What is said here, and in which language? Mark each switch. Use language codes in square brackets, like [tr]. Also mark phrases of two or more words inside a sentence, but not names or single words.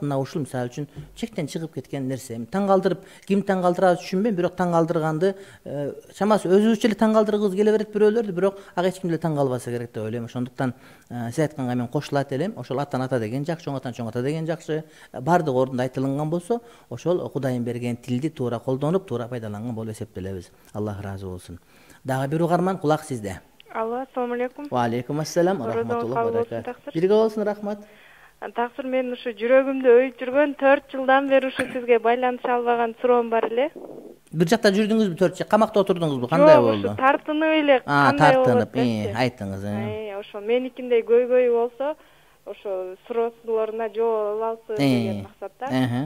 [ky] Мына ушул мисалы үчүн чектен чыгып кеткен нерсе. Таң калтырып, ким таң калтырабыз түшүнбөйм, бирок таң калтырганды чамасы өзүбүзчө эле таң калтыргыбыз келе берет бирөөлөрдү, бирок ага эч ким деле таң калбаса керек деп ойлойм. Ошондуктан сиз айтканга мен кошулат элем. Ошол атан ата деген жакшы, чоң атан чоң ата деген жакшы. Бардык ордунда айтылган болсо, ошол Кудайым берген тилди туура колдонуп, туура пайдаланган болуп эсептелебиз. Аллах ыраазы болсун. Дагы бир угарман кулак сизде. Алло, [ar] السلام عليكم. وعليكم السلام، رحمة الله وبركاته. [ky] Бирге болсун, рахмат. Таксыр, мен ушу жүрөгүмдө өйүп жүргөн 4 жылдан бери ушу сизге байланыша албаган суроом бар эле. Бир жакта жүрдүңүзбү, 4 жыл камакта отурдуңузбу? Кандай болду? Жок, тартынып эле кандай болду? Тартынып, айтыңыз. Ошо меникиндей көйгөй болсо, ошо суроолоруна жооп алсы деген максатта.